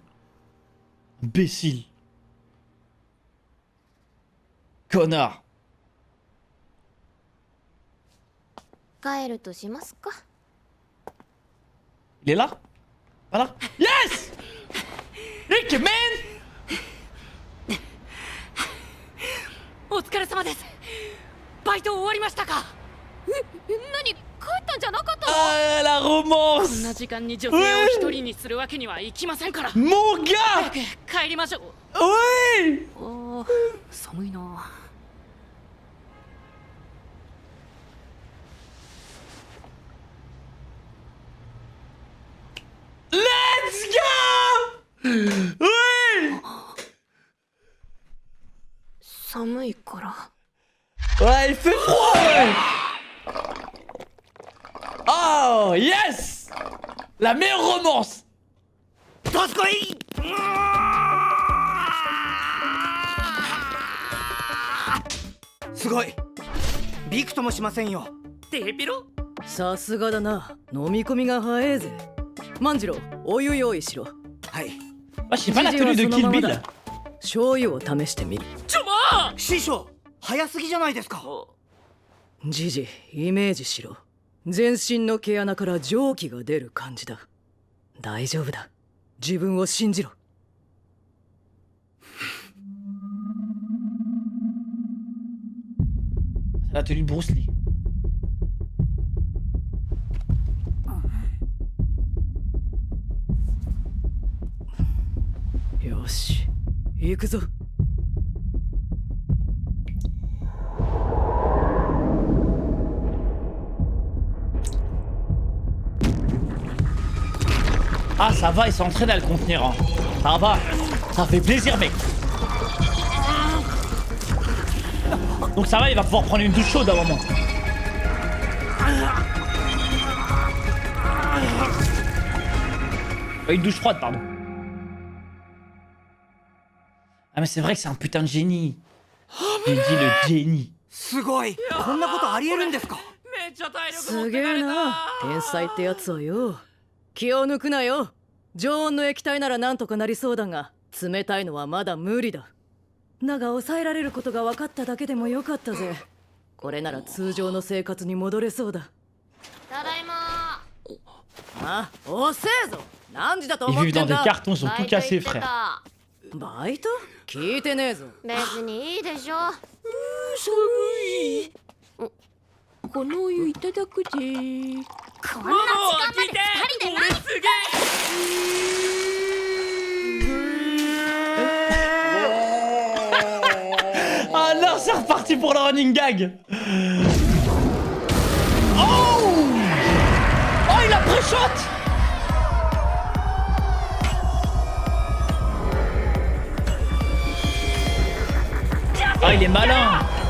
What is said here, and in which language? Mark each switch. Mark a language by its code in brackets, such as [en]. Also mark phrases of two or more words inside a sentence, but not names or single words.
[fr] Imbécile. Connard. Il est là? Pas là? [en] Yes! Rick, man! [ja] お疲れ様です。バイト終わりましたか？何、帰ったんじゃなかったの？ [fr] Ah, la [ja] こんな [fr] romance! [ja] 時間に女性を一人にするわけにはいきませんから。 [fr] Mon [ja] 早 [fr] gars! [ja] く帰りましょう。 [fr] Oui! [ja] おー、寒いな。 [en] Let's go! [fr] Oui! [ja] 寒いから。 [fr] Ouais, il fait froid, ouais! [en] Oh, yes! [fr] La meilleure romance! [ja] どすこい。すごい。びくともしませんよ。デビロ？さすがだな。飲み込みが早えぜ。万次郎、お湯用意しろ。はい。 [fr] Moi, je sais pas la tenue de Kill Bill. [ja] 醤油を試してみる。ちょまー。師匠、早すぎじゃないですか。ジジ、イメージしろ。全身の毛穴から蒸気が出る感じだ。大丈夫だ。自分を信じろ。 [fr] C'est la tenue de Bruce Lee. [ja] よし、行くぞ。 [fr] Ah, ça va, il s'entraîne à le contenir. Hein. Ça va, ça fait plaisir, mec. Donc ça va, il va pouvoir prendre une douche chaude à un moment. Une douche froide, pardon. Ah mais c'est vrai que c'est un putain de génie. J'ai dit le génie. [ja] すごい。こんなことありえるんですか。めっちゃ体力持すげってかれた。えな。天才ってやつはよ。気を抜くなよ。常温の液体ならなんとかなりそうだが、冷たいのはまだ無理だ。だが抑えられることが分かっただけでもよかったぜ。これなら通常の生活に戻れそうだ。ただいま。あ、遅えぞ。何時だと [fr] Ils [ja] 思っ [fr] vivent [ja] て [fr] dans [ja] ん [fr] des [ja] だ。 [fr] cartons, ils sont tout cassés, frère. [ja] バイト？聞いてねえぞ。別にいいでしょ。寒い。このお湯いただくぜ。こんな時間まで二人で何？すげえ。 [fr] Ah non, c'est reparti pour le running gag. Oh! Oh, il a pré-shot! Ah, il est malin!